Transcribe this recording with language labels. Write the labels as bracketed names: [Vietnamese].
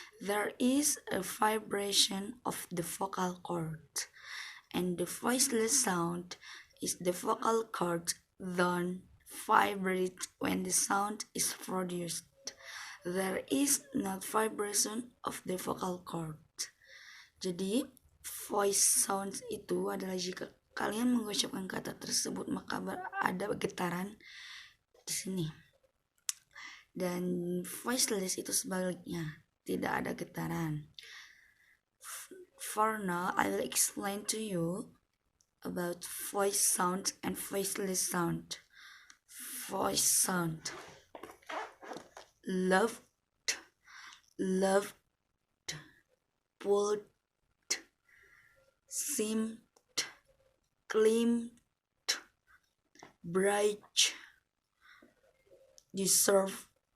[English] There is a vibration of the vocal cord, and the voiceless sound is the vocal cord don't vibrate when the sound is produced. There is not vibration of the vocal cord. [Indonesian] Jadi, voice sounds itu adalah jika kalian mengucapkan kata tersebut maka ada getaran di sini. Dan voiceless itu sebaliknya, tidak ada getaran. [English] For now, I will explain to you about voice sound and voiceless sound. Voice sound. Loved, loved, pulled, seemed, claimed, bright, deserved.